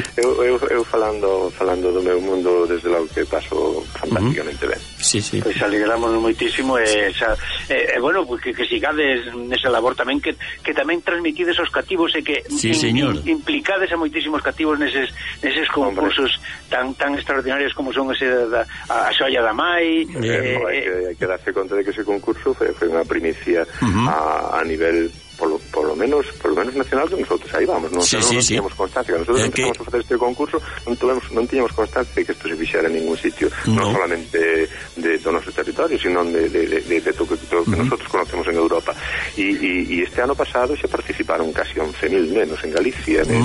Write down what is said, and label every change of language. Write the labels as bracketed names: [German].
[Galician] Eu falando do meu mundo desde lá que paso fantásticamente ben. Pois alegramos moitísimo bueno, pues que sigades nesa labor tamén, que tamén transmitides aos cativos e que implicades a moitísimos cativos neses concursos tan extraordinarios como son ese a xoia da Mai. Hai que darse conta de que ese concurso foi unha primicia a nivel [Spanish] por lo menos [Galician] nacional, [Spanish] que nosotros ahí vamos, ¿no? Sí. Teníamos constancia, nosotros empezamos a hacer este concurso, no teníamos constancia de que esto [Galician] se fixara [Spanish] en ningún sitio, no solamente de nuestro territorio, sino de todo lo que nosotros conocemos en Europa. Y este año pasado se participaron casi 11.000 menos en Galicia.